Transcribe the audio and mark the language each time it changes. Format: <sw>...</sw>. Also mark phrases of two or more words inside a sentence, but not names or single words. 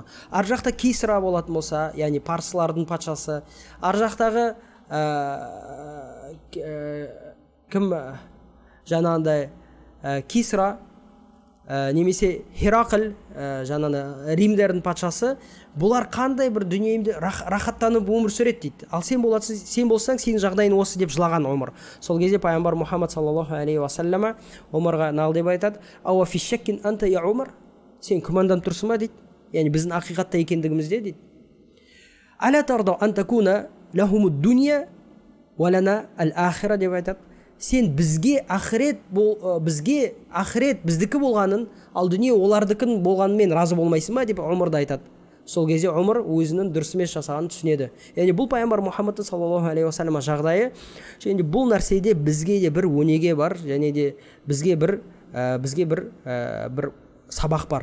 <kk>Ар жақта Кисра болатын болса, яғни парсылардың патшасы, ар жақтағы кім жаңағындай Кисра немесе Херақл, жаңағы Римдердің патшасы, бұлар қандай бір дүниемде рахаттанып өмір сүреді дейді. Ал сен болсаң, сенің жағдайың осы деп жылаған Умар. Сол кезде пайғамбар Мұхаммад</kk> <ar>صلى الله عليه وسلم</ar> <kk>Умарға нал деп айтады:</kk> <ar>"أوفي شك أنت يا عمر?"</ar> <kk>Сен күмәнданып тұрсың ба дейді. Яғни біздің ақиқатта екендігімізде дейді.</kk> <ar>"ألا ترضى أن تكون لهم الدنيا ولنا الآخرة"</ar> <kk>деп айтады. Сен бізге ақырет біздікі болғанын, ал дүние олардыкін болғанымен разы болмайсың ба деп Умар да айтады. Сол кезде Умар өзінің дұрыс емес жасағанын түсінеді. Яғни бұл пайғамбар Мұхаммад</kk> <ar>صلى الله عليه وسلم</ar> <kk>жағдайы. Және бұл нәрседе бізге де бір өнеге бар, және де бізге бір сабақ бар.</kk>